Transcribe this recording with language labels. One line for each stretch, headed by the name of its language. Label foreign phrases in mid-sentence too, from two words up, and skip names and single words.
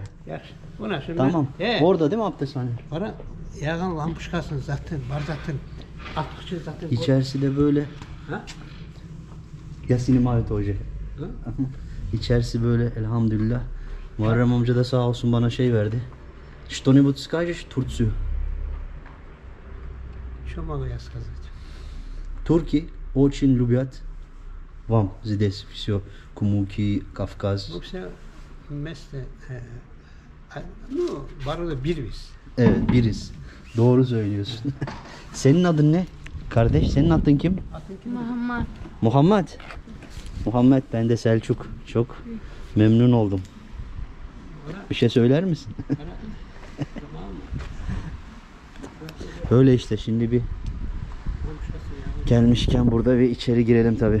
Turkish: Yaş. Buna şimdi. Tamam. Orada değil mi abdesthane? Bana yağın lampuşkasın zaten. Var zaten. Attıkça zaten. İçerisi de böyle. Ha? Yasin Mavet Hoca. Ha? İçerisi böyle elhamdülillah. Muharrem amca da sağ olsun bana şey verdi.
Russian: Что-нибудь скажешь Турцию? Что могу я сказать? Турки очень любят вам здесь все. Кумуки, Кавказ. Bu все вместе. Ну,
Turkish: barada bir biz. Evet biriz. Doğru söylüyorsun. Senin adın ne? Kardeş senin adın kim? Muhammed. Muhammed. Muhammed, ben de Selçuk. Çok memnun oldum. Bir şey söyler misin? Öyle işte, şimdi bir gelmişken burada bir içeri girelim tabi.